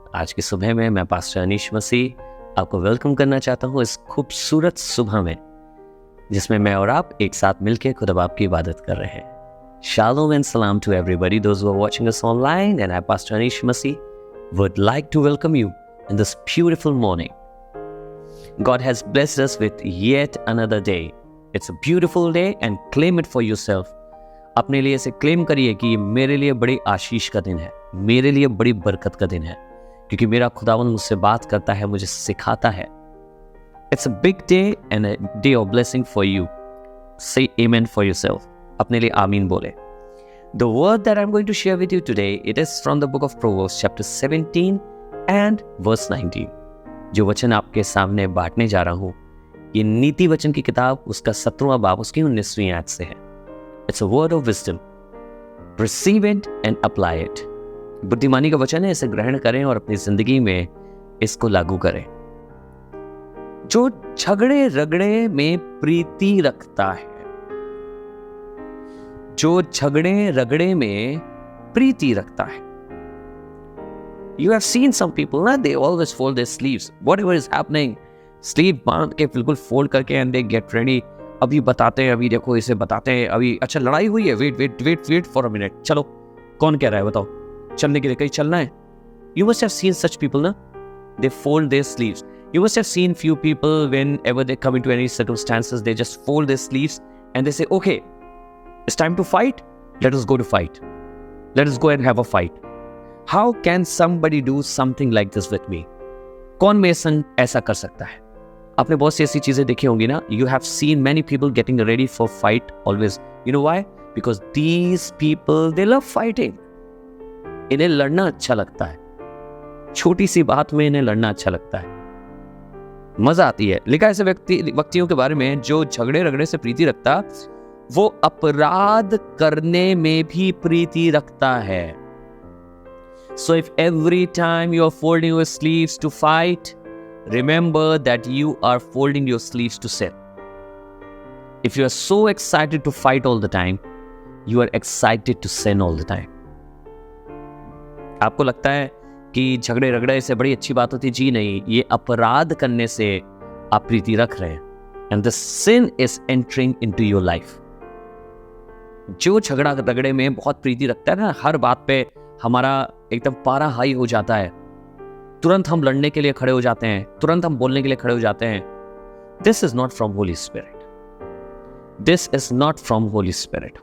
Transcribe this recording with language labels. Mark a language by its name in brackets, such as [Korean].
[Hindi] आज की सुबह में मैं पास्टर अनीश मसीह आपको वेलकम करना चाहता हूँ इस खूबसूरत सुबह में, जिसमें मैं और आप एक साथ मिलकर खुदा बाप की इबादत कर रहे हैं। [English] Shalom and salaam to everybody those who are watching us online, and I pastor Anish Masih would like to welcome you in this beautiful morning. God has blessed us with yet another day. It's a beautiful day and claim it for yourself. [Hindi] अपने लिए इसे claim करिए कि ये मेरे लिए बड़ी आशीष का दिन है, मेरे लिए बड़ी बरकत का दिन है, क्योंकि मेरा खुदावंद मुझसे बात करता है, मुझे सिखाता है। [English] It's a big day and a day of blessing for you. Say amen for yourself. [Hindi] अपने लिए आमीन बोले। [English] The word that I'm going to share with you today, it is from the book of Proverbs chapter 17 and verse 19. [Hindi] जो वचन आपके सामने बांटने जा रहा हूँ, ये नीति वचन की किताब उसका 17वां बाब उसकी 19वीं आयत से है। [English] It's a word of wisdom. Receive it and apply it. [Hindi] बुद्धिमानी का वचन है, इसे ग्रहण करें और अपनी जिंदगी में इसको लागू करें। जो झगड़े रगड़े में प्रीति रखता है, जो झगड़े रगड़े में प्रीति रखता है। [English] You have seen some people, ना, they always fold their sleeves. Whatever is happening, sleeve [Hindi] बांध के बिल्कुल फोल्ड करके [English] and they get ready. [Hindi] अभी बताते हैं, अभी देखो इसे बताते हैं, अभी अच्छा लड़ाई हुई है, [English] wait for a minute, [Hindi] चलो कौन कह रहा है बताओ, चलने के लिए कहीं चलना है। [English] You must have seen such people, ना, they fold their sleeves. You must have seen few people whenever they come into any circumstances, they just fold their sleeves and they say, okay, it's time to fight, let us go to fight. Let us go and have a fight. How can somebody do something like this with me? [Hindi] कौन में ऐसा कर सकता है? आपने बहुत सी ऐसी चीजें देखी होंगी ना। [English] You have seen many people getting ready for fight always. You know why? Because these people, they love fighting. [Hindi] इन्हें लड़ना अच्छा लगता है। छोटी सी बात में इन्हें लड़ना अच्छा लगता है, मजा आती है। लिखा ऐसे व्यक्तियों के बारे में जो झगड़े रगड़े से प्रीति रखता, वो अपराध करने में भी प्रीति रखता है। [English] So if every time you are folding your sleeves to fight, remember that you are folding your sleeves to sin. If you are so excited to fight all the time, you are excited to sin all the time. [Hindi] आपको लगता है कि झगड़े रगड़े से बड़ी अच्छी बात होती? जी नहीं, ये अपराध करने से आप प्रीति रख रहे हैं। [English] And the sin is entering into your life. [Hindi] जो झगड़ा रगड़े में बहुत प्रीति रखता है ना, हर बात पे हमारा एकदम पारा हाई हो जाता है, तुरंत हम लड़ने के लिए खड़े हो जाते हैं, तुरंत हम बोलने के लिए खड़े हो जाते हैं। [English] This is not from holy spirit. This is not from holy spirit.